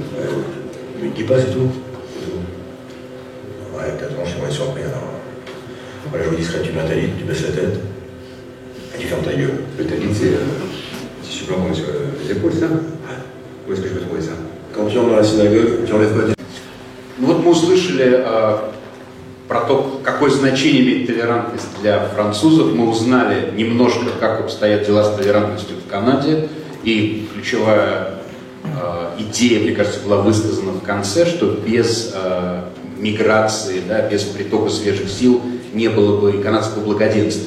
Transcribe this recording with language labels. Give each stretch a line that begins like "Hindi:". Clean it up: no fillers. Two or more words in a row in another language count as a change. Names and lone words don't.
French: Une kippa, c'est tout. Ouais, 4 ans, je serais surpris alors. Voilà, je vous discret, tu mets un talit, tu baisses la tête, et tu fermes ta gueule. Le talit, c'est tissu blanc qu'on met sur les épaules, ça? Où est-ce que je peux trouver ça? Quand tu entres dans la synagogue, tu enlèves pas.
Russian: Ну вот мы услышали про то, какое значение имеет толерантность для французов. Мы узнали немножко, как обстоят дела с толерантностью в Канаде. И ключевая идея, мне кажется, была высказана в конце, что без миграции, да, без притока свежих сил не было бы и канадского благоденствия.